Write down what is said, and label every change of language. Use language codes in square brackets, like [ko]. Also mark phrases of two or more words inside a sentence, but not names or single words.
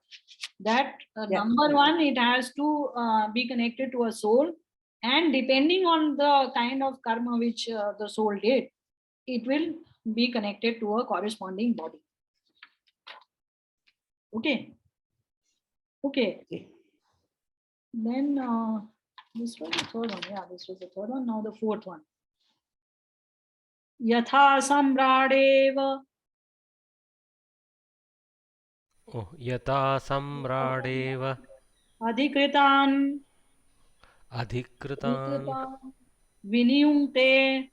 [en] That number one, it has to be connected to a soul, and depending on the kind of karma which the soul did, it will be connected to a corresponding body. Okay. Okay. Then this was the third one. Yeah, this was the third one. Now the fourth one. [sa] यथा सम्राडेव. Oh, यत सम्राडेव Adhikritan adhikritan viniyungte